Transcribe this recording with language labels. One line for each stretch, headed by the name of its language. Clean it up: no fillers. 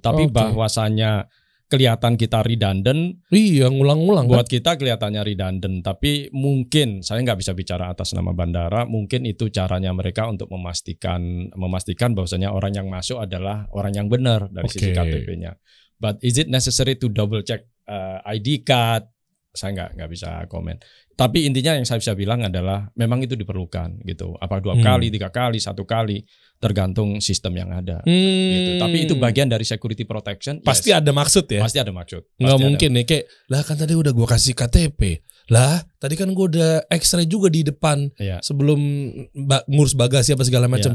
Indonesian: Tapi bahwasannya kelihatan kita redundant. Iya, ngulang-ngulang. Buat kita kelihatannya redundant, tapi mungkin saya nggak bisa bicara atas nama bandara. Mungkin itu caranya mereka untuk memastikan bahwasanya orang yang masuk adalah orang yang benar dari sisi KTP-nya.
English: But is it necessary to double check ID card?
Indonesian: Saya nggak bisa komen. Tapi intinya yang saya bisa bilang adalah memang itu diperlukan gitu. Apa 2 kali, 3 kali, 1 kali, tergantung sistem yang ada. Gitu. Tapi itu bagian dari security protection. Pasti ada maksud ya. Pasti ada maksud. Nggak mungkin nih kayak lah kan tadi udah gue kasih KTP. Lah tadi kan gue udah X-ray juga di depan sebelum ngurus bagasi apa segala macam.